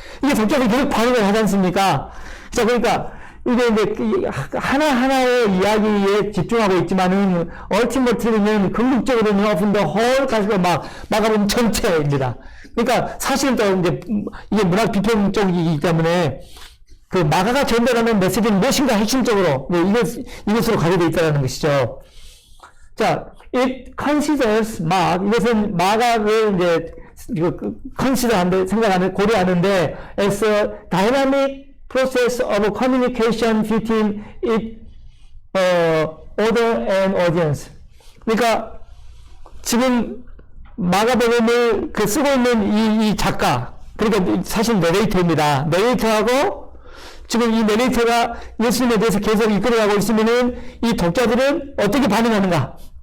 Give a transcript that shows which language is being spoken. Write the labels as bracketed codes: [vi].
[ko] 이게 독자들이 계속 반응을 하지 않습니까? 자, 그러니까 이게 이제 하나하나의 이야기에 집중하고 있지만은, 얼티머트리는 궁극적으로는 오픈 더 홀 가지고 마가복음 전체입니다. 그러니까 사실은 또 이제 이게 문학 비평 쪽이기 때문에 그 마가가 전달하는 메시지는 무엇인가 핵심적으로 이것으로 가려져 있다는 것이죠. [en] 자, it considers [ko] 이것은 마가를 이제 consider하는데 생각하는 고려하는데 [en] as a dynamic process of communication between its author and audience. [ko] 그러니까 지금 마가복음을 쓰고 있는 이 작가, 그러니까 사실 내레이터입니다. 내레이터하고 지금 이 내레이터가 예수님에 대해서 계속 이끌어가고 있으면은 이 독자들은 어떻게 반응하는가?